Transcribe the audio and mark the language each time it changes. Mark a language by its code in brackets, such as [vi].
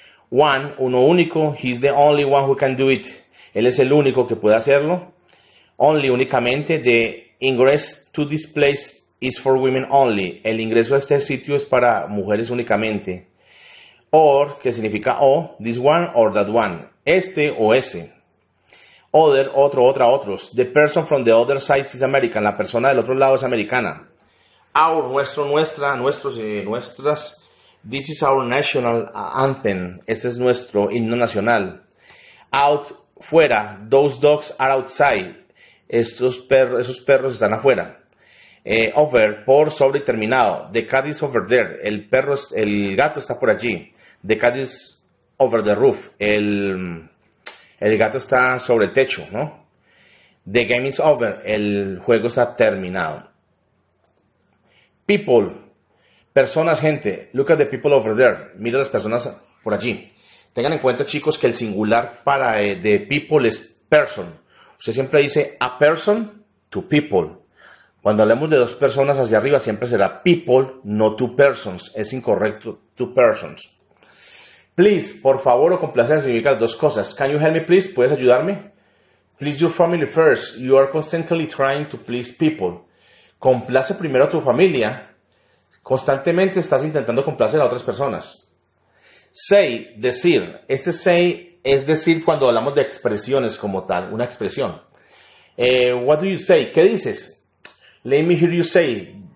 [en] One, [es] uno único, [en] he's the only one who can do it. [es] Él es el único que puede hacerlo. [en] Only, [es] únicamente, [en] the ingress to this place is for women only. [es] El ingreso a este sitio es para mujeres únicamente. Or, que significa o, [en] this one or that one. [es] Este o ese. Other, otro, otra, otros. [en] The person from the other side is American. [es] La persona del otro lado es americana. Our, nuestro, nuestra, nuestros y nuestras. [en] This is our national anthem. [es] Este es nuestro himno nacional. Out, fuera. [en] Those dogs are outside. [es] Esos perros están afuera. Over, por, sobre y terminado. [en] The cat is over there. [es] El gato está por allí. [en] The cat is over the roof. [es] El gato está sobre el techo, ¿no? [en] The game is over. [es] El juego está terminado. People, personas, gente. [en] Look at the people over there. [es] Mira las personas por allí. Tengan en cuenta, chicos, que el singular para de people es person. Usted siempre dice [en] a person to people. [es] Cuando hablemos de dos personas hacia arriba, siempre será people, no [en] two persons. [es] Es incorrecto, [en] two persons. [es] Please, por favor, o complacencia significa las dos cosas. [en] Can you help me, please? [es] ¿Puedes ayudarme? [en] Please your family first. You are constantly trying to please people. [es] Complace primero a tu familia. Constantemente estás intentando complacer a otras personas. Say, decir. Este say es decir cuando hablamos de expresiones como tal, una expresión. [en] What do you say? [es] ¿Qué dices? [en] Let me hear you say.